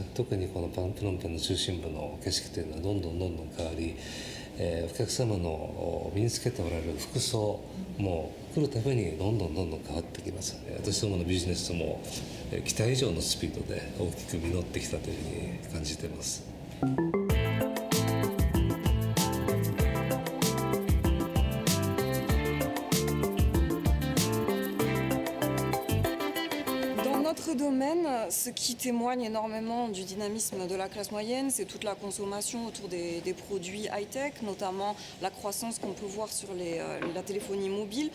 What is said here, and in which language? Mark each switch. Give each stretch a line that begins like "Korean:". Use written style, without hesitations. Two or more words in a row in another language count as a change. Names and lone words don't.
Japanese: 特にこのプノンペンの中心部の景色というのはどんどん変わり、お客様の身につけておられる服装も来るたびにどんどん変わってきます。私どものビジネスも期待以上のスピードで大きく実ってきたというふうに感じています。
French: Dans notre domaine, ce qui témoigne énormément du dynamisme de la classe moyenne, c'est toute la consommation autour des produits high-tech, notamment la croissance qu'on peut voir sur la téléphonie mobile.